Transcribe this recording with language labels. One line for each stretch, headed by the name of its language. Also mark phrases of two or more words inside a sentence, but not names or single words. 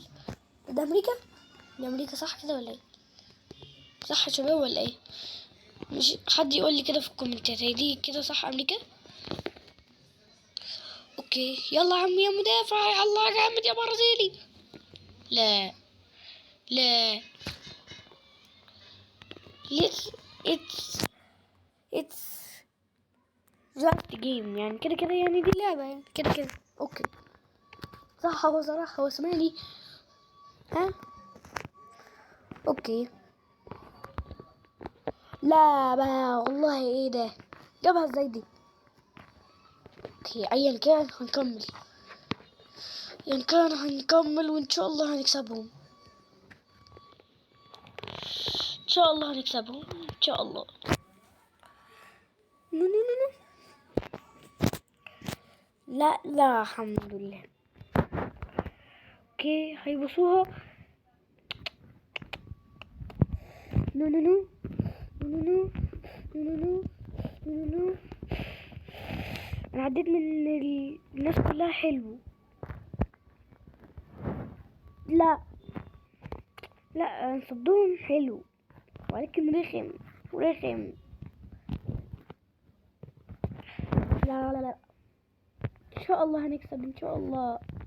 Arabic: ده امريكا. ده امريكا صح كده ولا ايه؟ صح يا شباب ولا ايه؟ مش حد يقول لي كده في الكومنتات، هي دي كده صح امريكا؟ اوكي يلا يا عم يا مدافع. يلا جامد يا برازيلي. لا لا
English: let's it's just game
Arabic: يعني كده كده. يعني دي لعبة يعني كده كده. اوكي صح. هو صراحة هو سمعني. ها اوكي. لا بقى والله ايه ده؟ جابها ازاي دي؟ اوكي ايا كان هنكمل. ايا كان هنكمل وان شاء الله هنكسبهم. ان شاء الله هنكسبهم ان شاء الله.
English: no no no no.
Arabic: لا لا الحمد لله. اوكي هيبصوها.
English: no no no no no no no no no.
Arabic: انا عديت من الناس كلها. حلو. لا لا صدهم حلو ولكن رخم رخم. لا لا لا ان شاء الله هنكسب ان شاء الله.